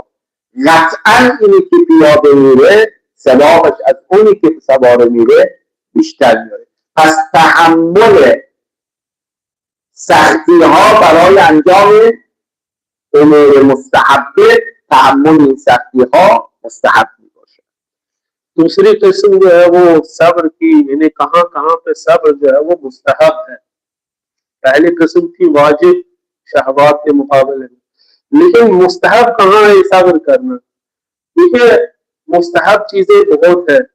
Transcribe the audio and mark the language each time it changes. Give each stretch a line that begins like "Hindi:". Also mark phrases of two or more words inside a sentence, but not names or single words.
Persian: قطعا اینی که پیاده میره ثوابش از اونی که سوار میره بیشتر میاره. پس تحمل سختی ها برای انجام امور مستحبه، تحمل این سختی ها مستحب می باشه.
Urdu: دوسری قسم جو ہے وہ صبر کی، یعنی کہاں کہاں پہ صبر جو ہے وہ مستحب ہے. پہلی قسم تھی واجب شہوات کے مقابلے میں، لیکن مستحب کہاں ہے صبر کرنا? دیکھیے مستحب چیزیں بہت ہے.